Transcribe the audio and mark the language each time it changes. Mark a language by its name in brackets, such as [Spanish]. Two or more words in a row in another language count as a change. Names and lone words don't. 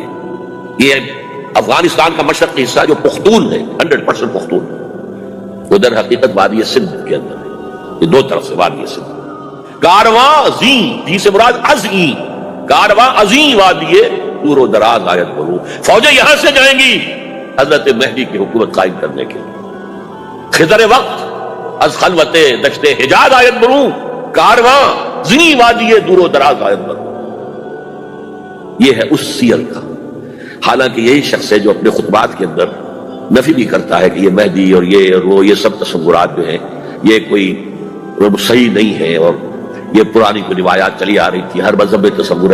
[Urdu] یہ افغانستان کا مشرقی حصہ جو پختون ہے، 100% پختون، وہ در حقیقت وادی سندھ کے اندر ہے. یہ دو طرف سے وادی سندھ. [Persian] کارواں زی [Urdu] سے مراد [Persian] ازیں، کارواں ازیں وادی دور و دراز آیت برو. [Urdu] فوجیں یہاں سے جائیں گی حضرت مہدی کی حکومت قائم کرنے کے لیے. [Persian] خضر وقت از خلوت دشت حجاز آیت برو، کارواں زی وادی دور و دراز آیت برو. [Urdu] یہ ہے اس سیر کا. حالانکہ یہی شخص ہے جو اپنے خطبات کے اندر نفی بھی کرتا ہے کہ یہ مہدی اور وہ یہ سب تصورات جو ہیں یہ کوئی صحیح نہیں ہے، اور یہ پرانی کوئی روایات چلی آ رہی تھی، ہر مذہب میں تصور ہے.